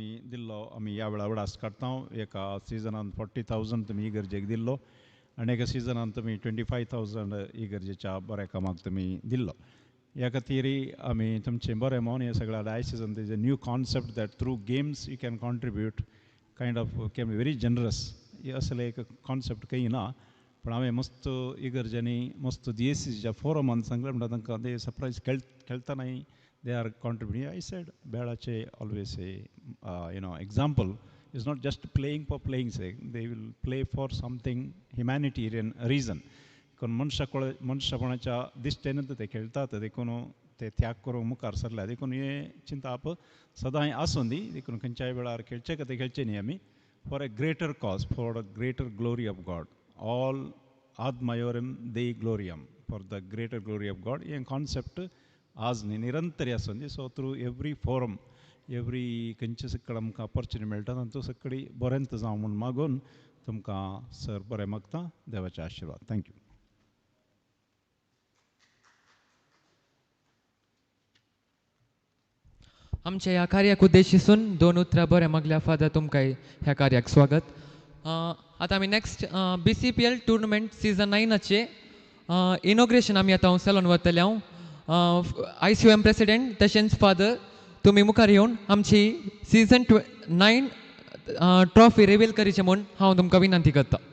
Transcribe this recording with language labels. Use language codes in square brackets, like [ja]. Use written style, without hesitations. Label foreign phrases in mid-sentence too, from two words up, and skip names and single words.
[kok] दिल्लो आमी ह्या वेळा उडास काडटा एका सिजनान 40,000 तुमी इगर्जेक दिल्लो आनी एका सिजनान तुमी 25,000 इगर्जेच्या बऱ्या कामाक तुमी दिल्लो ह्या खातीर आमी तुमचें बरें मोन हे सगळ्या डायसिसान तेज [en] new concept that through games you can contribute kind of can be very generous [kok] हे असले एक कॉन्सेप्ट काही ना पण हांवें मस्त इगर्जांनी मस्त DSCच्या फोरमान सांगलें म्हणटा तांकां ते सरप्रायज खेळटनाय [en] they are contributing. I said Bela always say example is not just playing for playing sake. They will play for something humanitarian reason. [kok] कोण मनशापणाच्या दिश्टेन ते खेळतात देखून ते त्याग करूंक मुखार सरल्या देखून हे चिंता आप सदांय आसूं दी देखून खंयच्याय वेळार खेळचे का ते खेळचे न्ही आमी [en] for a greater cause for a greater glory of God all [la] ad maiorem Dei gloriam [en] for the greater glory of God [kok] हे कॉन्सेप्ट आज न्ही निरंतर आसूं दी [en] so through every forum every [kok] खंयचे सकड आमकां ऑपॉर्च्युनिटी मेळटा तांचो सकडी बरेंत जावं म्हूण मागून तुमकां सर बरें मागता देवाचे आशिर्वाद थँक्यू आमच्या ह्या कार्याक उद्देशिसून 2 उतरां बरें मागल्या फादर तुमकां ह्या कार्याक स्वागत आतां आमी नेक्स्ट BCPL [en] tournament season [kok] 9चे इनॉग्रेशन आमी आतां हांगसर वतले हांव ICOM प्रेसिडेंट तशेंच फादर तुमी मुखार येवन आमची [en] season 9 trophy [kok] रिवील करीचे म्हूण हांव तुमकां विनंती करता